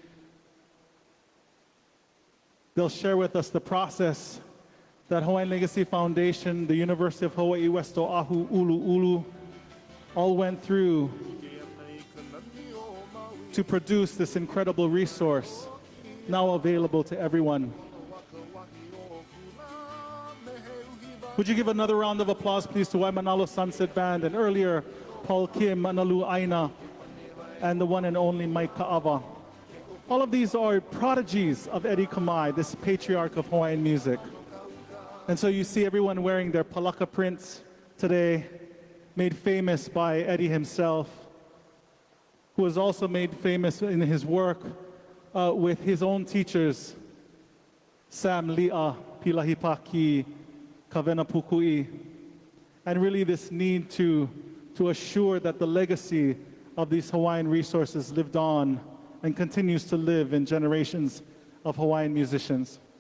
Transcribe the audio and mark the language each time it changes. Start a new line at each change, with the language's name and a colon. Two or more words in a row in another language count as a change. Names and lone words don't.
English: They'll share with us the process that Hawaiian Legacy Foundation, the University of Hawaii West Oahu, Ulu all went through to produce this incredible resource, now available to everyone. Would you give another round of applause, please, to Waimānalo Sunset Band, and earlier, Paul Kim, ʻAnalū, ʻAina, and the one and only Mike Kaʻawa. All of these are prodigies of Eddie Kamae, this patriarch of Hawaiian music. And so you see everyone wearing their palaka prints today, made famous by Eddie himself, who was also made famous in his work with his own teachers, Sam Li'a, Pilahipaki, Kawena Pukui, and really this need to assure that the legacy of these Hawaiian resources lived on and continues to live in generations of Hawaiian musicians.